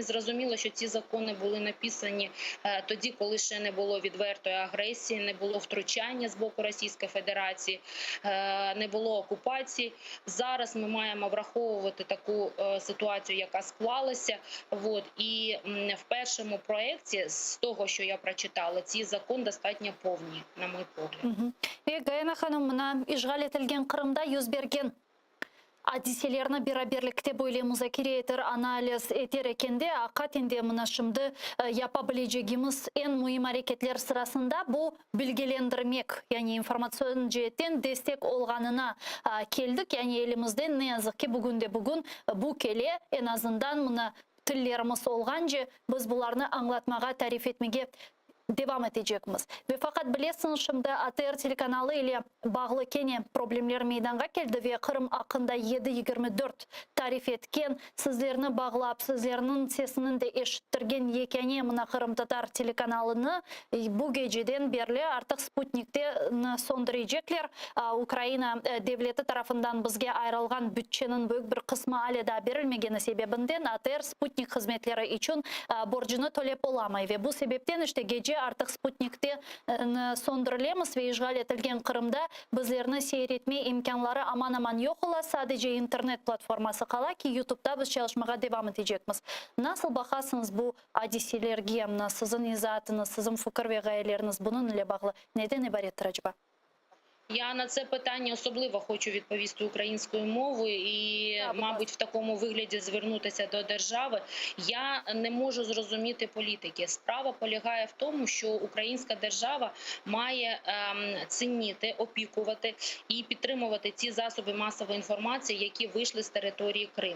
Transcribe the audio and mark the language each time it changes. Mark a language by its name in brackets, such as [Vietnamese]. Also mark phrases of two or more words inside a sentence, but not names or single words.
[Ukrainian] Зрозуміло, що ці закони були написані тоді, коли ще не було відвертої агресії, не було втручання з боку Російської Федерації, не було окупації. Зараз ми маємо враховувати таку ситуацію, яка склалася. І в першому проєкті, з того, що я прочитала, цей закон достатньо повний, на мій погляд. [Crimean Tatar] Гайна ханым, мына işgal etilgen Kırımda yüz bergen hadiselerni beraberlikte böyle muzakere eter, analiz eter ekende, akatinde mına şimdi yapabileceğimiz en mühim hareketler sırasında bu bilgilendirmek, yani informasyon cihetten destek olganına keldik. Yani elimizde ne yazık ki bugün bu kele en azından mına tillerimiz olganca biz bularını anlatmaga, tarif etmege devam edecekmiz. Ve fakat bilesiniz şimdi ATR teлеканалы ile bağlı kene problemler meydana geldi ve Kırım hakkında 7-24 tarif etken, sizlerini bağlap, sizlerinin sesinin de eşittirgen yekene mına Kırım Tatar telekanalını bu geceden beri artık Sputnik'te sondıracaklar. Ukrayna devleti tarafından bizge ayrılgan bütçenin büyük bir kısmı hala da verilmegeni sebebinden ATR Sputnik hizmetleri için borcunu talep olamay ve bu sebepten işte gece artık Sputnik'te sondırılemiz ve işgal etilgen Kırım'da bizlerini seyretme imkanları aman yok ola. Sadece internet platforması kala ki YouTube'da biz çalışmaya devam edecekmiz. Nasıl bakasınız bu hadiselerge, sizin izatınız, sizin fikir ve gayeleriniz bunun ile bağlı neden ibarettir acaba? [Ukrainian] Я на це питання особливо хочу відповісти українською мовою і, Так, будь мабуть, в такому вигляді звернутися до держави. Я не можу зрозуміти політики. Справа полягає в тому, що українська держава має цінніти, опікувати і підтримувати ці засоби масової інформації, які вийшли з території Криму.